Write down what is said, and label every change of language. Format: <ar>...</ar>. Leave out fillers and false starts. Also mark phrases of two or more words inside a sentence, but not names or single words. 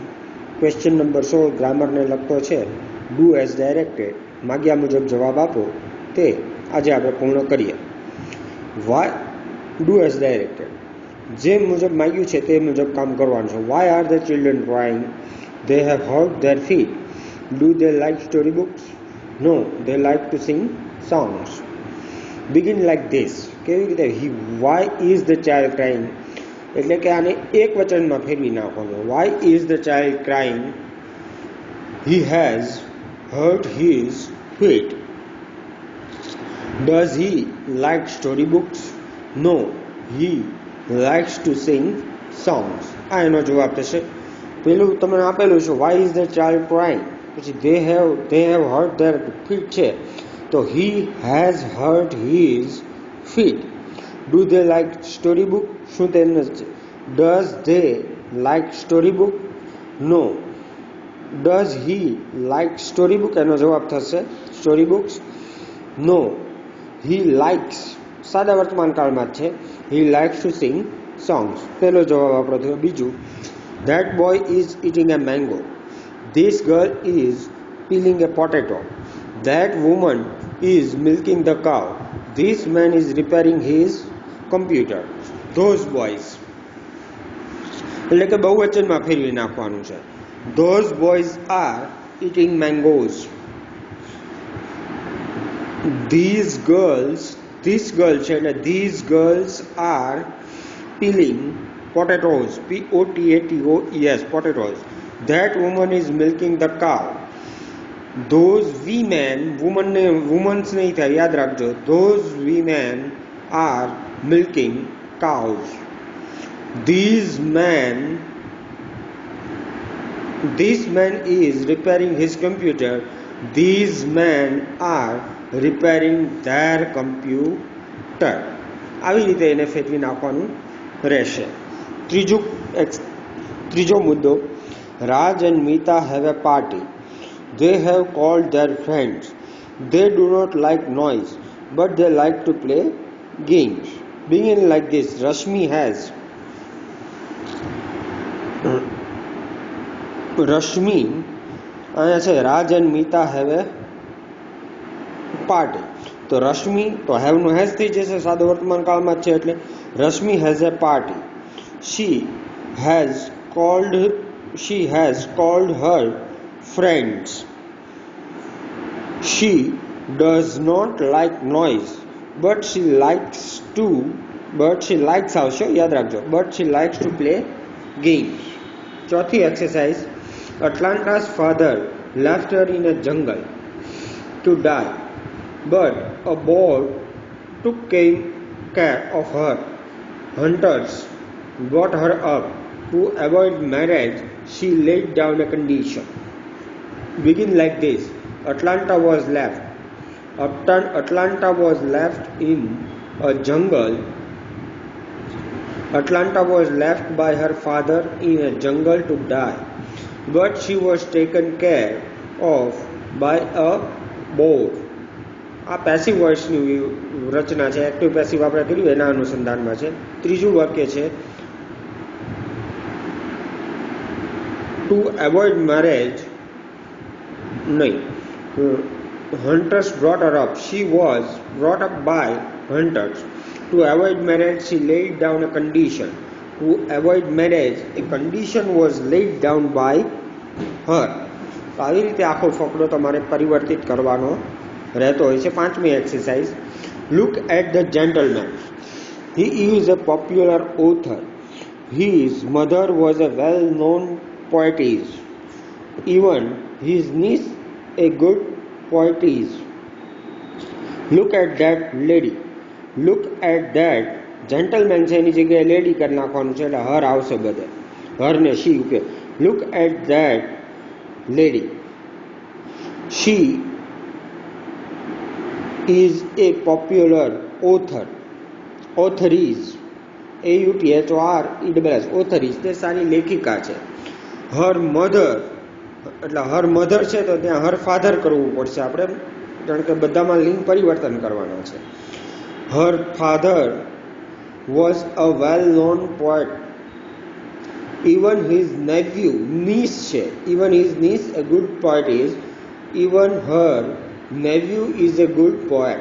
<en>question number</en> <gu>16 ગ્રામરને લગતો છે.</gu> <en>do as directed,</en> <gu>માગ્યા મુજબ જવાબ આપો, તે આજે આપણે પૂર્ણ કરીએ.</gu> <en>why do as directed,</en> <gu>જે મુજબ માગ્યું છે તે મુજબ કામ કરવાનું છે.</gu> <en>Why are the children crying? They have hurt their feet. Do they like storybooks? No, they like to sing songs. Begin like this.</en> <gu>કેવી રીતે?</gu> <en>Why is the child crying?</en> <gu>એટલે કે આને એક વચનમાં ફેરવી નાખવાનું.</gu> <en>Why is the child crying? He has hurt his feet. Does he like storybooks? No, he likes to sing songs.</en> <gu>આ એનો જવાબ થશે. પેલું તમને આપેલું છે</gu> <en>why is the child crying,</en> <gu>પછી</gu> <en>they have hurt their feet</en> <gu>છે, તો</gu> <en>he has hurt his feet. Do they like storybook?</en> <gu>શું તેમને</gu> <en>does they like storybook? No. Does he like storybook?</en> <gu>એનો જવાબ થશે</gu> <en>storybooks. No, he likes,</en> <gu>સાદા વર્તમાન કાળમાં છે,</gu> <en>he likes to sing songs.</en> <gu>પેલો જવાબ આપણો થયો. બીજું,</gu> <en>that boy is eating a mango. This girl is peeling a potato. That woman is milking the cow. This man is repairing his computer. Those boys,</en> <gu>એટલે કે બહુવચનમાં ફેરવી નાખવાનું છે.</gu> <en>Those boys are eating mangoes. These girls, this girl</en> <gu>છે એટલે</gu> <en>these girls are peeling potatoes. P-O-T-A-T-O-E-S, potatoes. That woman is milking the cow. Those women, women's</en> <gu>નહીં થાય, યાદ રાખજો.</gu> <en>Those women are milking cows. This man is repairing his computer. These men are repairing their computer.</en> <gu>આવી રીતે એને ફેરવી નાખવાનું રહેશે. ત્રીજો મુદ્દો,</gu> <en>Raj and Meeta have a party. They have called their friends. They do not like noise, but they like to play games. Begin like this. Rashmi</en> <gu>અહીંયા છે</gu> <en>Raj and Meeta have a party.</en> <gu>તો રશ્મિ તો હેવ નું હેઝ થઈ જશે, સાદો વર્તમાન કાળમાં છે એટલે રશ્મિ</gu> <en>has a party. She has called her friends. She does not like noise, but she likes</en> <gu>આવશે, યાદ રાખજો,</gu> <en>but she likes to play games.</en> <gu>ચોથી એક્સરસાઇઝ,</gu> <en>Atlanta's father left her in a jungle to die, but a boar took care of her. Hunters brought her up. To avoid marriage, she laid down a condition. Begin like this. Atlanta was left in a jungle. Atlanta was left by her father in a jungle to die, but she was taken care of by a boar.</en> <gu>આ</gu> <en>passive voice</en> <gu>રચના છે.</gu> <en>active passive</en> <gu>આપણે કર્યું એના અનુસંધાનમાં છે. ત્રીજું વાક્ય છે,</gu> <en>to avoid marriage</en> <gu>નહીં,</gu> <en>hunters brought her up. She was brought up by hunters. To avoid marriage, she laid down a condition. To avoid marriage, a condition was laid down by her.</en> <gu>તો આવી રીતે આખો ફકરો તમારે પરિવર્તિત કરવાનો રહેતો હોય છે.</gu> <en>પાંચમી exercise, look at the gentleman. He is a popular author. His mother was a well-known poetess. Even his niece a good poetess. Look at that lady. Look at that gentleman</en> <gu>છે એની જગ્યાએ</gu> <en>લેડી</en> <gu>કરી નાખવાનું છે એટલે</gu> <en>હર</en> <gu>આવશે બધે,</gu> <en>હર ને શી ઉપયોગ. Look at that lady. She is a popular author. Author is AUTHORES author is,</en> <gu>તે સારી લેખિકા છે.</gu> <en>her mother</en> <gu>એટલે</gu> <en>her mother</en> <gu>છે તો ત્યાં</gu> <en>her father</en> <gu>કરવું પડશે આપણે, કારણ કે બધામાં લિંગ પરિવર્તન કરવાના છે.</gu> <en>her father was a well known poet. even his nephew, niece છે, even his niece a good poet is, even her nephew is a good poet.</en>